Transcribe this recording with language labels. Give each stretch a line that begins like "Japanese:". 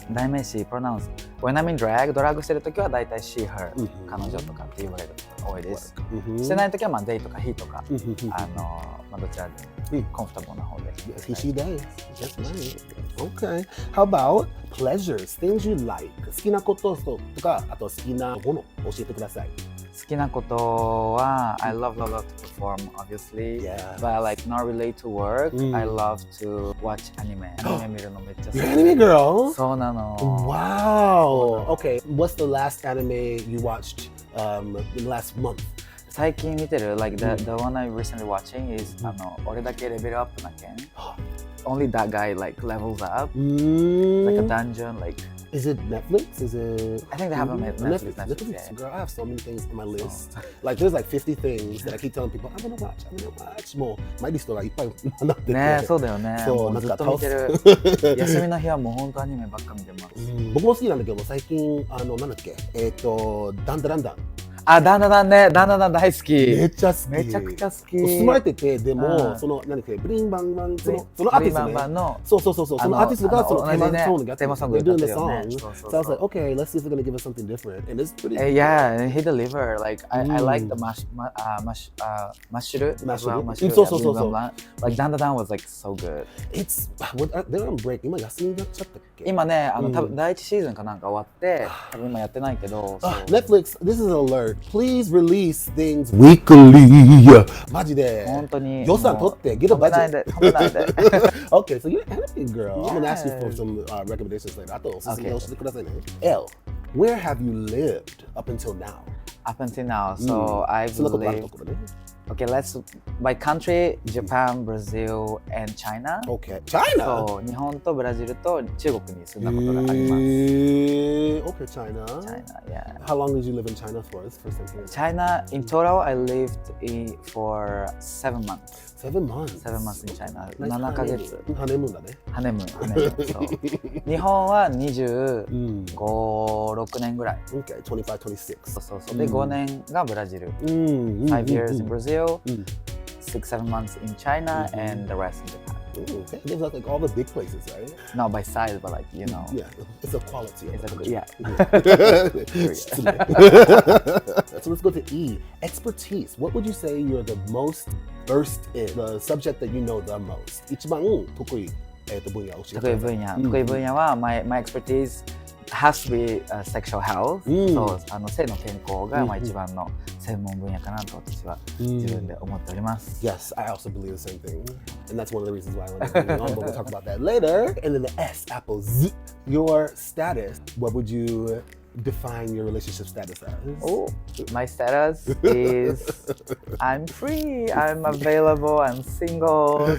Japanese: 代名詞
English: pronouns When I'm in drag
Japanese: ドラッグしてるときはだいたい
English: she her
Japanese: 彼女とかって言われることが多いです。してないときは
English: they
Japanese: とか he とかどちらでもコンフォタブルな方で。
English: He she days. That's nice. Okay. How about pleasures? Things you like.
Japanese: 好きなこととかあと好きなもの教えてください。好きなことは
English: I love to perform obviously, but like not relate to work. I love to watch anime.
Japanese: アニメ見るのめっちゃ好き。
English: Anime girl?
Japanese: そうなの。
English: Wow. Okay. What's the last anime you watched in the last month?
Japanese: 最近見てる
English: like the one I'm recently watching is
Japanese: 俺だけレベルアップな件。
English: Only that guy like levels up. Like a dungeon like. Is it Netflix? Is it? I think they have a Netflix. Yeah. Girl, I have so many things on my list. Like there's like 50 things that I keep telling people I'm gonna watch.
Japanese: もうマイリストがいっぱいなってて。ね、そうだよね。そうなんかずっと見てる。休みの日はもう本当アニメばっか見てます。僕も好きなんだけど最近なんだっけダンダランダン。あ、ダンダダンね、ダンダダン大好き。めっちゃ好き。めちゃくちゃ好き。住まれてて、でも、その、なんだっけ、ブリンバンバン、そのアーティストね。そう、そのアーティストがそのテーマソングやってる。
English: So I was like, okay, let's see if they're gonna give us something different. And it's pretty Yeah, and he delivered. Like, I like the mashuru as well. Mashuru.
Japanese: そう。
English: Like, ダンダダン was like so good. They're on break.
Japanese: 今休みになっちゃったっけ？今ね、多分第一シーズンかなんか終わって、多分今やってないけど。
English: Netflix, this is an alert. Please release things weekly.
Japanese: マジで。本当に。予算取って、
English: get a budget.
Japanese: 止めないで。
English: Okay, so you're an anime girl. I'm gonna ask you for some recommendations later.
Japanese: あとおすすめ教えてくださいね。
English: L, where have you lived up until now? up until now. So I've
Japanese: そんなことあると
English: lived.
Japanese: ころね。
English: Okay, let's by country, Japan, Brazil, and China. Okay. China?
Japanese: そう、日本とブラジルと中国に住んだことがあります。
English: Okay, China. China, yeah. How long did you live in China for? This first time here. China, in total, I lived for 7 months. 7 months. 7 months in China. Nice
Japanese: 7ヶ月。ハネムーンだね。ハネムーン。そう日本は25、6年ぐらい。
English: Okay, 25, 26.
Japanese: そうそう。で、5年がブラジル。
English: 5 5 years in Brazil, 6, 7 months in China, and the rest in Japan. Okay, those are like all the big places, right? Not by size, but like, you know. Yeah, it's a quality. It's a, yeah. So let's go to E. Expertise. What would you say you're the most versed in? The subject that you know the most.
Japanese: 一番得意分野を教えてください。得意分野は
English: my expertise has to be sexual health、
Japanese: そう性の健康が一番の専門分野かなと私は自分で思っております。
English: Yes, I also believe the same thing, and that's one of the reasons why I want to bring you on. But we'll talk about that later. And then the S, Apple Z. Your status. What would you define your relationship status as? Oh, my status is I'm free, I'm available, I'm single.